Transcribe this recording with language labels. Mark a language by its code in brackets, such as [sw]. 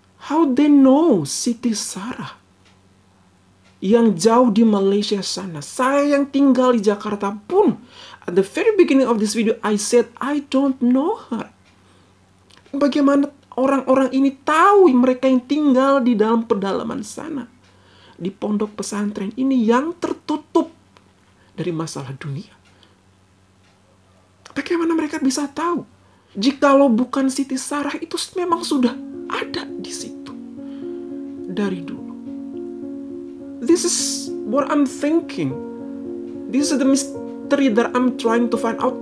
[en] How they know Siti Sarah? [id] Yang jauh di Malaysia sana. Saya yang tinggal di Jakarta pun. [en] At the very beginning of this video, I said, I don't know her. [id] Bagaimana orang-orang ini tahu mereka yang tinggal di dalam pedalaman sana. Di pondok pesantren ini yang tertutup dari masalah dunia. Bagaimana mereka bisa tahu? Jikalau bukan Siti Sarah itu memang sudah ada di situ. Dari dulu. [en] This is what I'm thinking. This is the mystery that I'm trying to find out.